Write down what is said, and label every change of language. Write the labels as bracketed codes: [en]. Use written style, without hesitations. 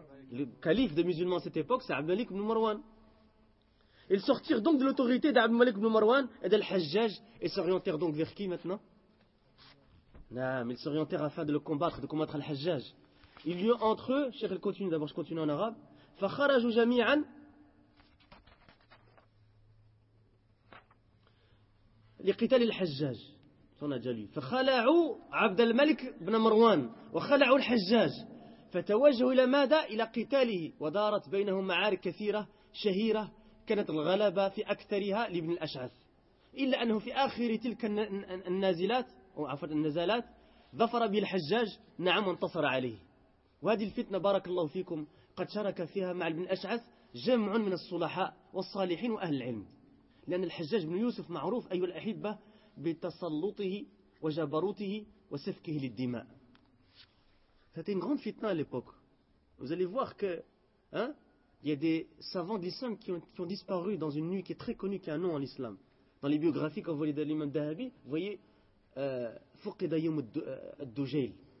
[fr] Le calife des musulmans à cette époque, c'est Abd Malik ibn Marwan. Ils sortirent donc de l'autorité d'Abd Malik ibn Marwan et d'Al-Hajjaj et s'orientèrent donc vers qui maintenant? Non, ils s'orientèrent afin de le combattre, de combattre Al-Hajjaj. Il y eut entre eux, cher, il continue, d'abord je continue en arabe. [ar] « Fakharajou jami'an » لقتال الحجاج ثنا جلي فخلعوا عبد الملك بن مروان وخلعوا الحجاج فتوجهوا الى ماذا الى قتاله ودارت بينهم معارك كثيره شهيره كانت الغلبه في اكثرها لابن الاشعث الا انه في اخر تلك النازلات او عفوا النزالات ظفر به الحجاج نعم انتصر عليه وهذه الفتنه بارك الله فيكم قد شارك فيها مع ابن الاشعث جمع من الصلحاء والصالحين واهل العلم لأن الحجاج بن يوسف معروف أيها الأحبة بتسلطه وجبروته وسفكه للدماء. [fr] C'était une grande fitna à l'époque. Vous allez voir que, hein, il y a des savants de l'islam qui ont disparu dans une nuit qui est très connue, qui a un nom en islam. Dans les biographies, quand vous voyez de l'imam Dahabi, vous voyez Fouqida Yom al-Dujail.